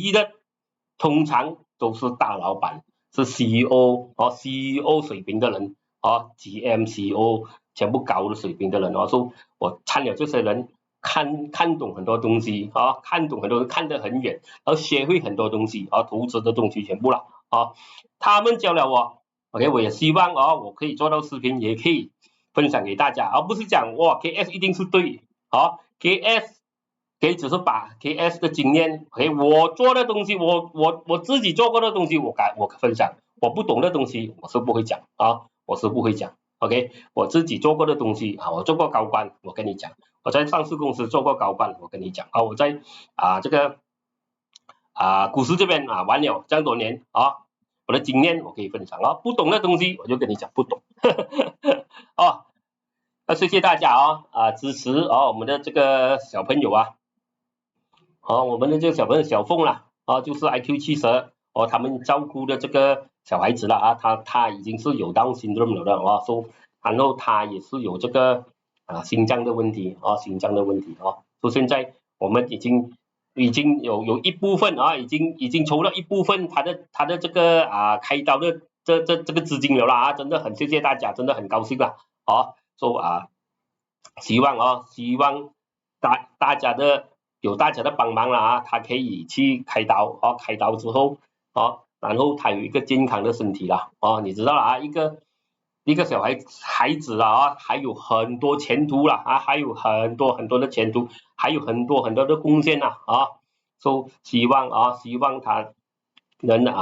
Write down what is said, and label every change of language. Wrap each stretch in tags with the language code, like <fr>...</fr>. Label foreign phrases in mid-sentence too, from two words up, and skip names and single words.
<zh>遇的通常都是大老闆，是 CEO 水平的人</zh> <en>GM CEO</en> <zh>全部高的水平的人所以我參了這些人看懂很多東西看懂很多，看得很遠，而學會很多東西投資的東西全部了他們教了我 OK 我也希望我可以做到視頻，也可以分享給大家，而不是講哇 KS 一定是對KS 可以只是把 KS 的經驗我做的東西我自己做過的東西我分享，我不懂的東西我是不會講我是不會講OK 我自己做過的東西我做過高官，我跟你講，我在上市公司做過高官，我跟你講我在這個股市這邊玩了這樣多年我的經驗我可以分享不懂的東西我就跟你講不懂那謝謝大家支持我們的這個小朋友我們的這個小朋友小鳳啦就是 IQ70 他們照顧的這個小孩子了他已經是有</zh> <en>Down syndrome</en> <zh>了的然後他也是有這個心臟的問題所以現在我們已經有一部分已經籌了一部分他的這個開刀的這個資金了啦真的很謝謝大家，真的很高興啦希望大家有大家的幫忙啦他可以去開刀開刀之後然後他有一個健康的身體啦你知道啦一個小孩子啦還有很多前途啦還有很多很多的前途，還有很多很多的貢獻啦所以希望他能</zh>